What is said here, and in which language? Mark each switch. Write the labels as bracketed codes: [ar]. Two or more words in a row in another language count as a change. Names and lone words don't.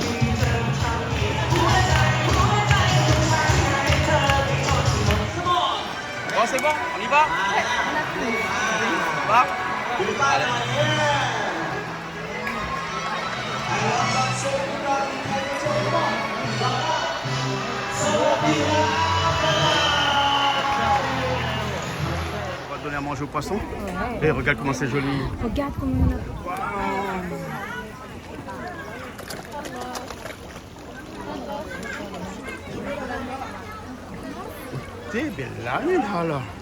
[fr] Bon, c'est bon, on y va Va [th] ดูป้ายหน่อยเย้สวัสดีครับ [fr] On va donner à manger aux poissons. Et regarde comment c'est joli. Regarde comment on a. T'es bella, là.